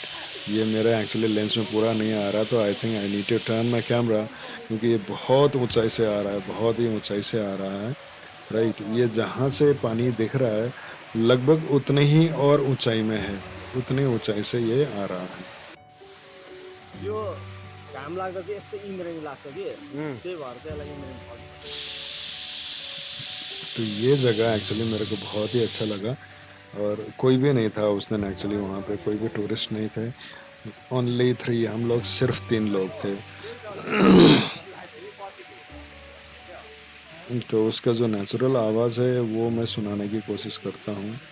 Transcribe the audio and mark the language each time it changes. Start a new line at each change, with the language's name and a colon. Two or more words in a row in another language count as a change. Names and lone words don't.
Hindi: ये मेरा एक्चुअली लेंस में पूरा नहीं आ रहा, तो
English: I think I need to turn my camera,
Hindi: क्योंकि ये बहुत ऊंचाई से आ रहा है, बहुत ही ऊंचाई से आ रहा है, राइट। ये जहाँ से पानी दिख रहा है लगभग उतने ही और ऊंचाई में है, उतनी ऊंचाई से ये आ रहा है।
Nepali: यो घाम लाग्दा चाहिँ यस्तो इन्द्रेणी लाग्छ कि त्यही भएर चाहिँ यसलाई इन्द्रेणी फल।
Hindi: तो ये जगह एक्चुअली मेरे को बहुत ही अच्छा लगा, और कोई भी नहीं था उस दिन एक्चुअली वहाँ पे, कोई भी टूरिस्ट नहीं थे, ओनली 3, हम लोग सिर्फ 3 लोग थे। तो उसका जो नेचुरल आवाज़ है वो मैं सुनाने की कोशिश करता हूँ।